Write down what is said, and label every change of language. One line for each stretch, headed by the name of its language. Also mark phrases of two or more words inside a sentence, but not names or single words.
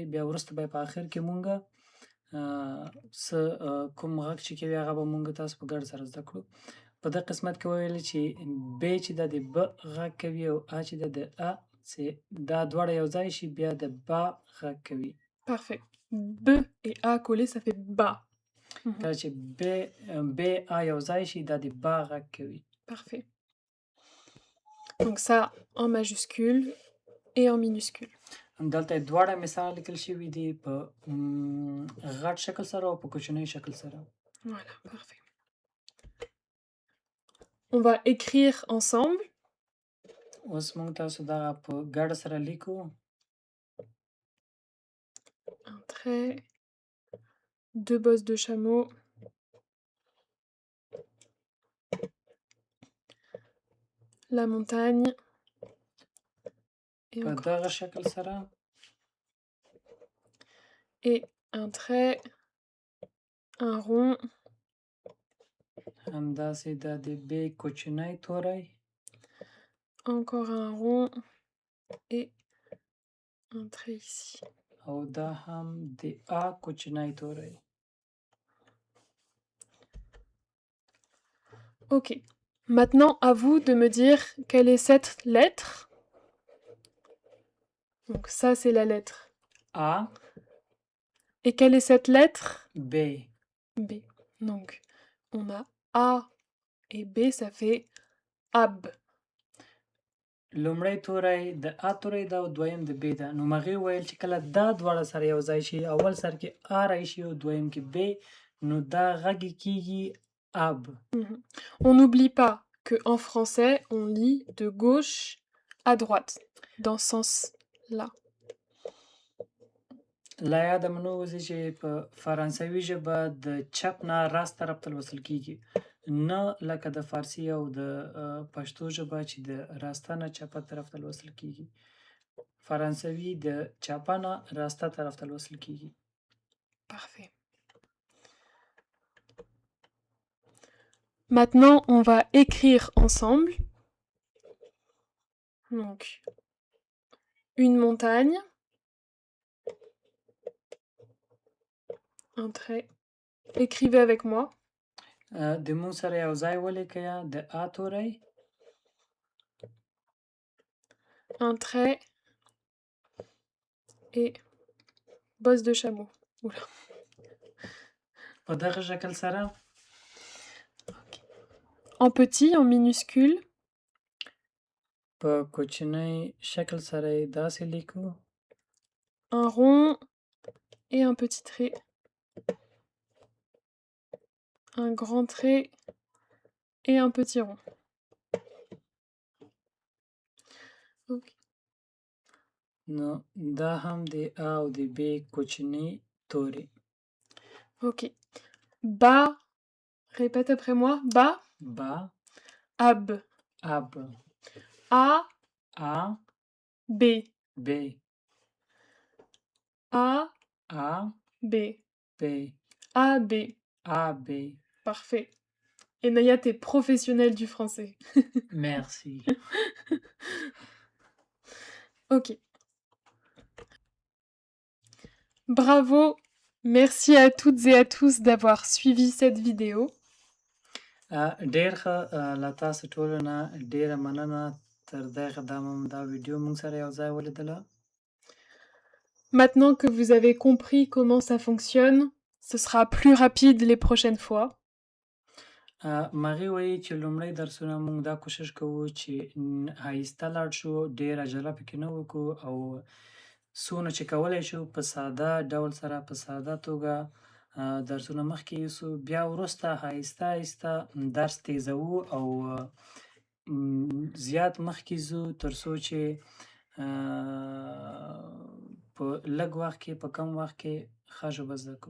Pashto: بیا وروسته به په آخر کې مونږ کوم غږ چې کوي هغه به مونږ تاسو په ګډه سره زده کړو. په دغه قسمت کې وویل چې ب چې دا د ب غږ کوي او ا چې دا د ا دا دواړه یو ځای شي بیا د با غږ کوي.
French: Parfait. B et A collés, ça fait ba.
Pashto: کله چې ب ا یو ځای شي دا د با غږ کوي.
French: Parfait. Donc ça en majuscule et en minuscule.
Pashto: دلته دواړه مثال لیکل شوي دي په غټ شکل سره او په کوچنۍ شکل سره.
French: Voilà, parfait. On va écrire ensemble.
Pashto: اوس موږ تاسو دغه په ګډه سره لیکو.
French: Un trait, 2 bosses de chameau, la montagne et
Pashto: په
French: encore
Pashto: دغه شکل سره
French: et un trait, un rond,
Pashto: همداسې دا د ب کوچنی توری
French: encore un rond et un trait ici.
Pashto: او دا هم د ا کوچنی توری.
French: Ok. Maintenant, à vous de me dire quelle est cette lettre. Donc ça, c'est la lettre A. Et quelle est cette lettre? B. B. Donc, on a A et B, ça fait ab.
Pashto: لومړی توری د ا توری دا او دویم د ب ده. نو مغې ویل چې کله دا دواړه سره یو ځای شي اول سر کې ا راشي او دویم کې ب نو دا غږ کیږي ab.
French: On n'oublie pas que en français, on lit de gauche à droite, dans ce sens-là.
Pashto: لا یاد منو وځي چې په فرانسوي ژبه د چپ نه راست طرف ته لوستل کیږي، نه لکه د فارسي او د پښتو ژبه چې د راسته نه چپه طرف ته لوستل کیږي. فرانسوي د چپه نه راسته طرف ته لوستل کیږي.
French: Parfait. Maintenant, on va écrire ensemble. Donc, une montagne, un trait. Écrivez avec moi.
Pashto: د مون سره یو ځای ولیکئ د ا توری،
French: un trait et bosse de chameau. Oula.
Pashto: په دغه شکل سره
French: En petit, en minuscule.
Pashto: په کوچنی شکل سره یې داسې لیکو.
French: un rond et un petit trait. Un grand trait et un petit rond. Ok.
Pashto: نو دا هم د ا او د ب کوچني توري.
French: Ok. Ba, répète après moi. Ba,
Pashto: با
French: ab.
Pashto: اب
French: A,
Pashto: ا
French: B.
Pashto: ب
French: A,
Pashto: ا
French: B.
Pashto: ب
French: A, B.
Pashto: ا ب.
French: Parfait. Et Naya, t'es professionnelle du français. Merci. Ok. Bravo. Merci à toutes et à tous d'avoir suivi cette vidéo.
Pashto: ډیر ښه له تاسو ټولو نه ډیره مننه تر دغه دمه دا ویډیو موږ سره یو ځای ولیدله.
French: Maintenant que vous avez compris comment ça fonctionne, ce sera plus rapide les prochaines fois.
Pashto: مغې وایي چې لومړی درسونه موږ دا کوشش کوو چې آهسته لاړ شو، ډېر عجله پکې نه وکړو او څونه چې کولی شو په ساده ډول سره په ساده توګه درسونه مخکې یوسو، بیا وروسته آهسته آهسته درس تیزوو او زیات مخکې ځو تر څو چې په لږ وخت کې په کم وخت کې ښه ژبه زده کړو.